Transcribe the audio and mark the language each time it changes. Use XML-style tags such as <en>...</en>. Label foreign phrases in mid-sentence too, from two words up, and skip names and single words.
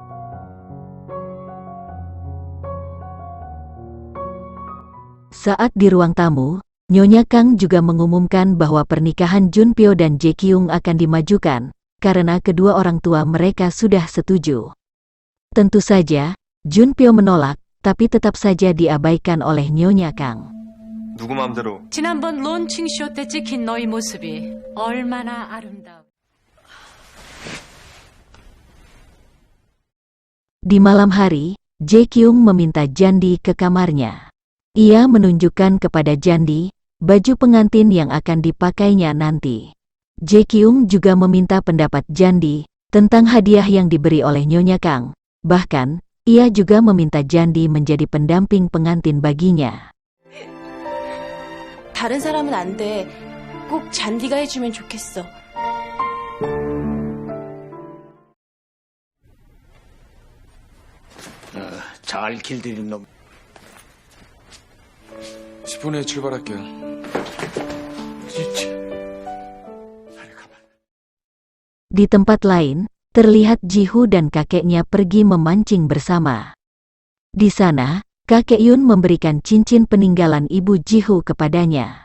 <id>Saat di ruang tamu, Nyonya Kang juga mengumumkan bahwa pernikahan Junpyo dan Jae Kyung akan dimajukan, karena kedua orang tua mereka sudah setuju. Tentu saja, Junpyo menolak, tapi tetap saja diabaikan oleh Nyonya Kang.</id> <ko>누구 맘대로. 지난번 론칭쇼 때 찍힌 너희 모습이 얼마나 아름다워.</ko> <id>Di malam hari, Jae Kyung meminta Jandi ke kamarnya. Ia menunjukkan kepada Jandi baju pengantin yang akan dipakainya nanti. Jae Kyung juga meminta pendapat Jandi tentang hadiah yang diberi oleh Nyonya Kang. Bahkan, ia juga meminta Jandi menjadi pendamping pengantin baginya.</id> <ko>다른 사람은 안 돼. 꼭 잔디가 해주면 좋겠어. 잘 길들인 놈. 10분 후에 출발할게요.</ko> <id>Di tempat lain, terlihat Jihu dan kakeknya pergi memancing bersama. Di sana, kakek Yun memberikan cincin peninggalan ibu Jihu kepadanya.</id>